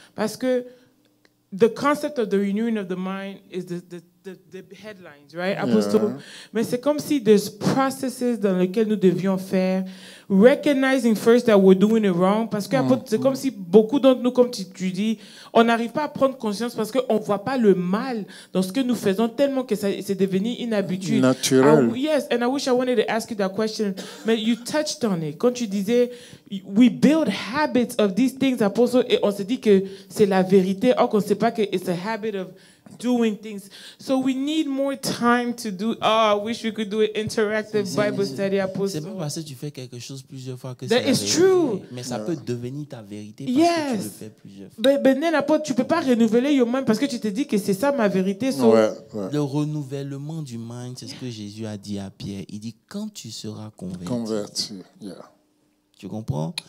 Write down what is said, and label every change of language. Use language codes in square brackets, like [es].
[fr] Parce que [en] the concept of the renewing of the mind is the headlines, right, Apostle? [fr] Mais c'est comme si [en] there's processes [fr] dans lesquels nous devions faire, [en] recognizing first that we're doing it wrong, [fr] parce que c'est comme si beaucoup d'entre nous, comme tu dis, on n'arrive pas à prendre conscience parce qu'on ne voit pas le mal dans ce que nous faisons tellement que c'est devenu une habitude. Naturel. [en] Yes, and I wish I wanted to ask you that question, but you touched on it. [fr] Quand tu disais, [en] we build habits of these things, [fr] Apostle, et on se dit que c'est la vérité, or qu'on ne sait pas que [en] it's a habit of doing things. So we need more time to do. I wish we could do an interactive Bible study, Apostle. [fr] C'est pas parce que tu fais quelque chose plusieurs fois que [en] That [fr] c'est [en] is true. [fr] Mais ça peut devenir ta vérité parce que tu le fais plusieurs fois. Mais Apostle, tu peux pas renouveler [en] your mind [fr] parce que tu te dis que c'est ça ma vérité. [en] So. [fr] Le renouvellement du mind, c'est ce que Jésus a dit à Pierre. Il dit quand tu seras converti. Tu comprends?